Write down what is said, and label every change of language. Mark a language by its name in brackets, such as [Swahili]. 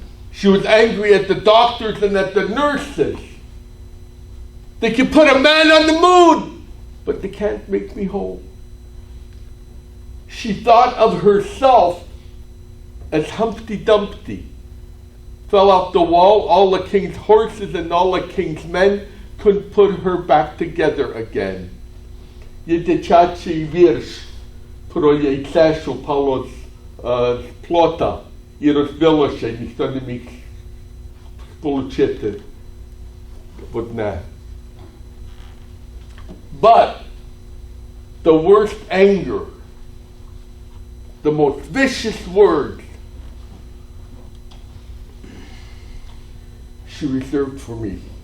[English] She was angry at the doctors and at the nurses. They can put a man on the moon, but they can't make me whole. She thought of herself as Humpty Dumpty. Fell off the wall, all the king's horses and all the king's men couldn't put her back together again. [Ukrainian] Є дитячий вірш про яйце, що впало з плота і розбилося, і ніхто не міг сполучити в одне. [English] But the worst anger, the most vicious words, she reserved for me.